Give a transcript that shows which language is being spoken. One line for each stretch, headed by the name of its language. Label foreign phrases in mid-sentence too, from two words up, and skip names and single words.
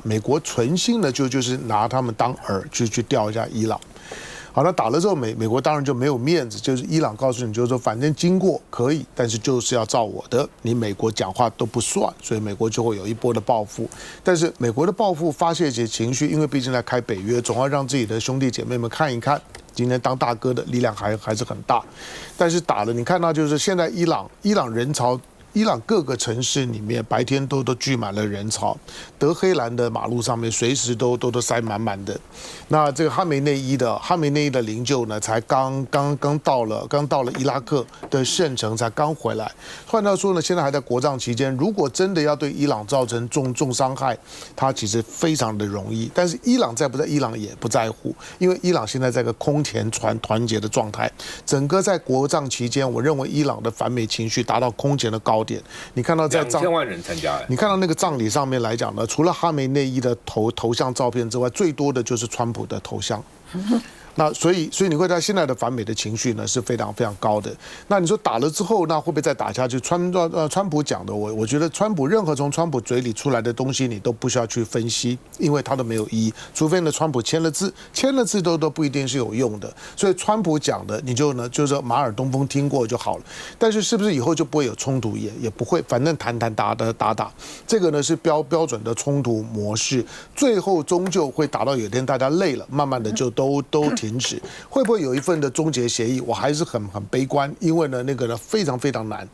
Chinese: 美國存心的就是拿他們當餌去釣一下伊朗。好，那打了之後，美國當然就沒有面子，就是伊朗告訴你，就是說反正經過可以，但是就是要照我的，你美國講話都不算，所以美國就會有一波的報復。但是美國的報復發洩一些情緒，因為畢竟在開北約，總要讓自己的兄弟姐妹們看一看，今天當大哥的力量還是很大。但是打了，你看到就是現在伊朗人潮。伊朗各個城市裡面白天都聚滿了人潮，德黑蘭的馬路上面隨時都塞滿滿的。那這個哈梅內伊的靈柩呢，才剛到了伊拉克的聖城，才剛回來。換句話說呢，現在還在國葬期間，如果真的要對伊朗造成重傷害，它其實非常的容易。但是伊朗在不在？伊朗也不在乎，因為伊朗現在在一個空前團結的狀態。整個在國葬期間，我認為伊朗的反美情緒達到空前的高點。你看到在 2000萬人參加，你看到那個葬禮上面來講呢，除了哈梅內伊的頭像照片之外，最多的就是川普的頭像。那所以你會在現在的反美的情緒呢是非常非常高的。那你說打了之後，那會不會再打下去？川普講的，我覺得任何從川普嘴裡出來的東西，你都不需要去分析，因為它都沒有意義。除非呢，川普簽了字都不一定是有用的。所以川普講的，你就是馬耳東風聽過就好了。但是是不是以後就不會有衝突？也不會，反正談打，這個呢是標準的衝突模式，最後終究會打到有一天大家累了，慢慢的就都停止。會不會有一份的終結協議？我還是很悲觀，因為呢那個呢非常非常難。